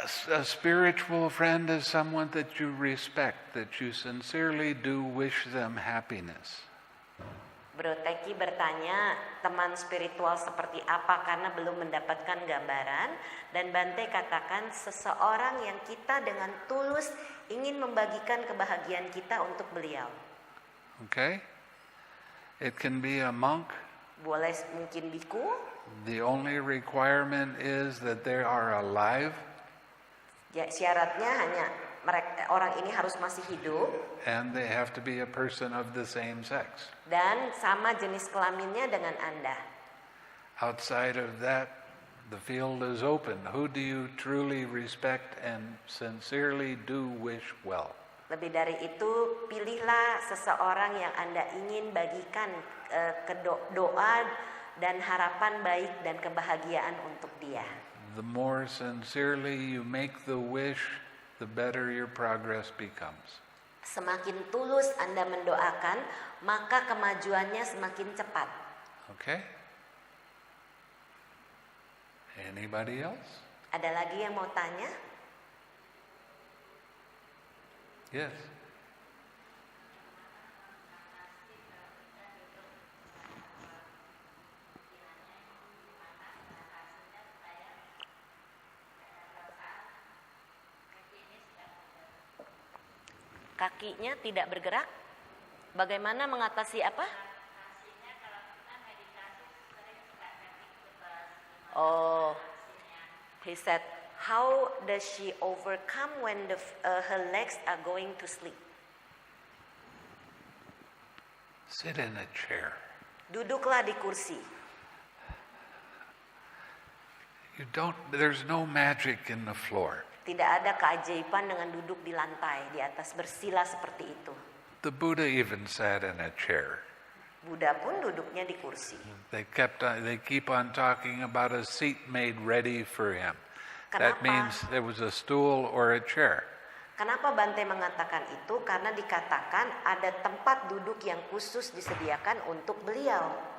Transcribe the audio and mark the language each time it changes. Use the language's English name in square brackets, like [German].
[English] A spiritual friend is someone that you respect, that you sincerely do wish them happiness. [Indonesian] Bro Teki bertanya, teman spiritual seperti apa karena belum mendapatkan gambaran, dan Bante katakan seseorang yang kita dengan tulus ingin membagikan kebahagiaan kita untuk beliau. [English] Okay? It can be a monk. [Indonesian] Boleh mungkin biku. [English] The only requirement is that they are alive. [Indonesian] Ya, syaratnya hanya orang ini harus masih hidup. [English] And they have to be a person of the same sex. [Indonesian] Dan sama jenis kelaminnya dengan Anda. [English] Outside of that, the field is open. Who do you truly respect and sincerely do wish well? [Indonesian] Lebih dari itu, pilihlah seseorang yang Anda ingin bagikan doa dan harapan baik dan kebahagiaan untuk dia. [English] The more sincerely you make the wish, the better your progress becomes. [Indonesian] Semakin tulus Anda mendoakan, maka kemajuannya semakin cepat. [English] Okay? Anybody else? [Indonesian] Ada lagi yang mau tanya? [English] Yes. [Indonesian] Kakinya tidak bergerak. Bagaimana mengatasi apa? [English] Oh, he said, how does she overcome when her legs are going to sleep? Sit in a chair. [Indonesian] Duduklah di kursi. [English] There's no magic in the floor. [Indonesian] Tidak ada keajaiban dengan duduk di lantai, di atas bersila seperti itu. [English] The Buddha even sat in a chair. [Indonesian] Buddha pun duduknya di kursi. [English] They keep on talking about a seat made ready for him. That [Indonesian] Kenapa? [English] means there was a stool or a chair. [Indonesian] Kenapa Bante mengatakan itu? Karena dikatakan ada tempat duduk yang khusus disediakan untuk beliau.